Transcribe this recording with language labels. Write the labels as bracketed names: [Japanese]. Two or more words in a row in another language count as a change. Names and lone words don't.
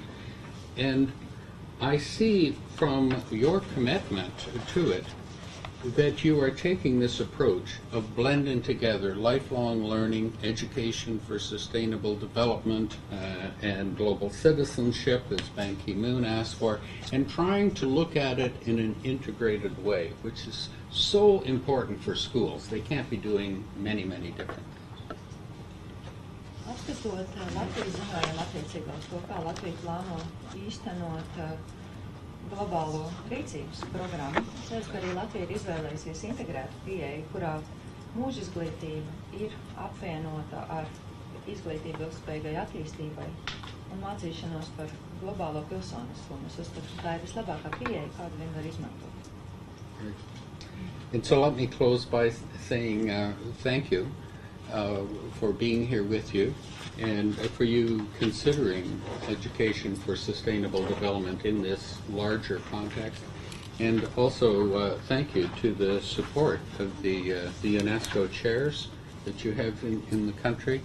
[English] And I see from your commitment to it that you are taking this approach of blending together lifelong learning, education for sustainable development, and global citizenship, as Ban Ki-moon asked for, and trying to look at it in an integrated way, which is so important for schools. They can't be doing many, many different things. [Latvian] Apskatot Latvijas ziņojumu attiecībā uz to, kā Latvija plāno īstenot globālo rīcības programmu, es redzu, ka arī Latvija ir izvēlējusies integrētu pieeju, kurā mūža izglītība ir apvienota ar izglītību ilgspējīgai attīstībai un mācīšanos par globālo pilsoniskumu. Es uzskatu, ka tā ir vislabākā pieeja, kādu vien var izmantot. [English] And so let me close by saying thank you for being here with you and for you considering education for sustainable development in this larger context. And also thank you to the support of the UNESCO chairs that you have in the country.